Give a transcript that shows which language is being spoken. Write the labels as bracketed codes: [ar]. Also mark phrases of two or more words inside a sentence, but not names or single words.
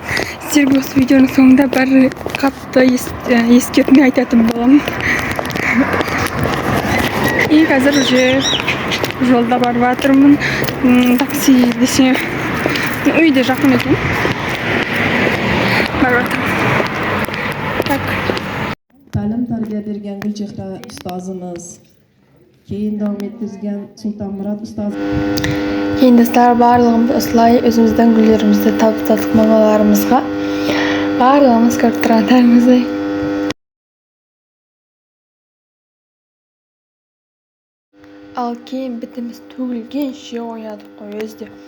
[kk] Сіздерге осы видеоның соңында бір қатты ескертме айтатын боламын. И қазір уже жолда барып жатырмын. Такси десе үйде жақын екен. Барып жатырмын. Так. [uz] Ta'lim tarbiya bergan Gulchehra ustozimiz, keyin davom ettirgan Sultonmurod ustoz. Keyin dostlar, [kk] bарлығымыз осылай өзіміздің гүлдерімізді табыстадық мамаларымызға. Барлығымыз көріп тұрғандарыңыздай. Ал кейін бітіміз төгілген ши ойнадық қой өзде.